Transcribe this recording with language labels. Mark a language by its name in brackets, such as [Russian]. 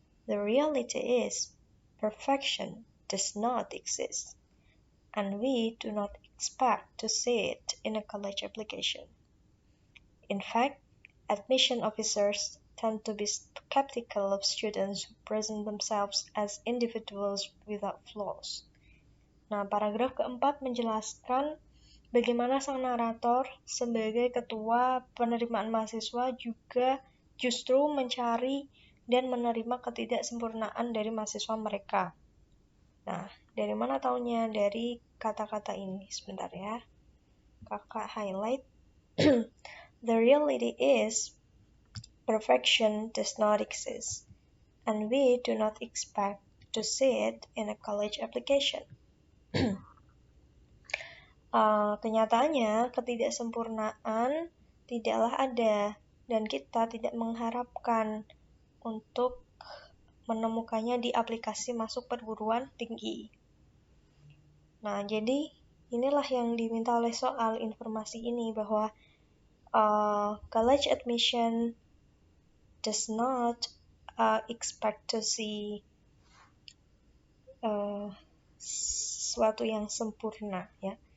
[English] The reality is, perfection does not exist, and we do not expect to see it in a college application. In fact, admission officers tend to be skeptical of students who present themselves as individuals without flaws. [Indonesian] Nah, paragraf keempat menjelaskan bagaimana sang narator sebagai ketua penerimaan mahasiswa juga justru mencari dan menerima ketidaksempurnaan dari mahasiswa mereka. Nah, dari mana taunya? Dari kata-kata ini. Sebentar ya. Kakak highlight. [English] The reality is, perfection does not exist, and we do not expect to see it in a college application. [Indonesian] Kenyataannya, ketidaksempurnaan tidaklah ada, dan kita tidak mengharapkan untuk menemukannya di aplikasi masuk perguruan tinggi. Nah, jadi inilah yang diminta oleh soal informasi ini, bahwa [English] college admission does not expect to see [Indonesian] sesuatu yang sempurna, ya.